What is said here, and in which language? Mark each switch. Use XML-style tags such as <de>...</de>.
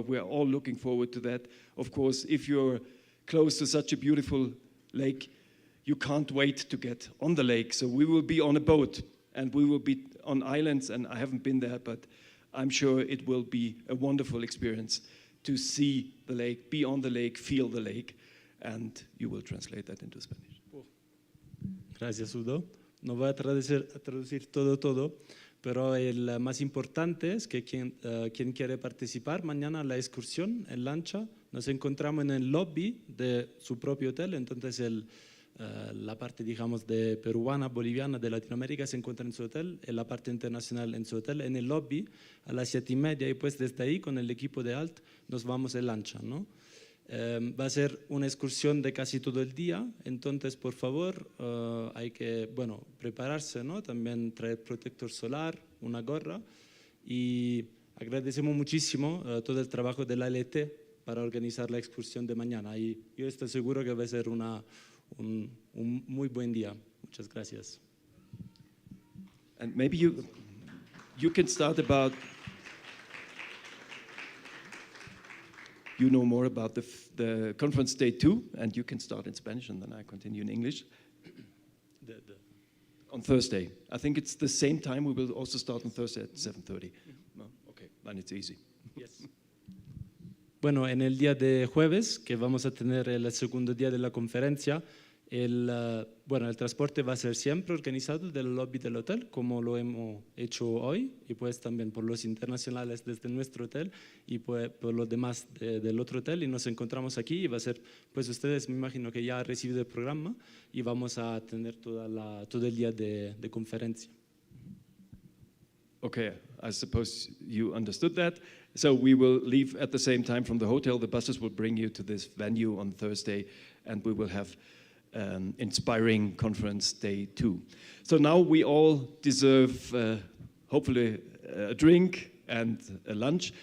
<en>We are all looking forward to that. Of course, if you're close to such a beautiful lake, you can't wait to get on the lake. So we will be on a boat, and we will be on islands, and I haven't been there, but I'm sure it will be a wonderful experience to see the lake, be on the lake, feel the lake, and you will translate that into Spanish.</en> <es>Gracias, Udo. No voy a traducir todo, pero el más importante es que quien quiere participar mañana a la excursión en lancha, nos encontramos en el lobby de su propio hotel, entonces la parte, digamos, de peruana, boliviana, de Latinoamérica se encuentra en su hotel, en la parte internacional en su hotel, en el lobby a las 7:30, y pues desde ahí con el equipo de ALT nos vamos en lancha, ¿no? Va a ser una excursión de casi todo el día, entonces por favor hay que, bueno, prepararse, ¿no? También traer protector solar, una gorra, y agradecemos muchísimo todo el trabajo de la LT para organizar la excursión de mañana, y yo estoy seguro que va a ser un muy buen día. Muchas gracias.</es> <en>And maybe you can start about, you know more about the conference day 2, and you can start in Spanish, and then I continue in English. On Thursday. I think it's the same time. We will also start on Thursday at 7:30. No? Okay, then it's easy. Yes.</en> <es>Bueno, en el día de jueves, que vamos a tener el segundo día de la conferencia, el transporte va a ser siempre organizado del lobby del hotel, como lo hemos hecho hoy, y pues también por los internacionales desde nuestro hotel y pues por los demás del otro hotel, y nos encontramos aquí, y va a ser, pues ustedes me imagino que ya han recibido el programa, y vamos a tener todo el día de conferencia.</es> <en>Okay, I suppose you understood that. So we will leave at the same time from the hotel. The buses will bring you to this venue on Thursday, and we will have inspiring conference day 2. So now we all deserve, hopefully, a drink and a lunch.</en>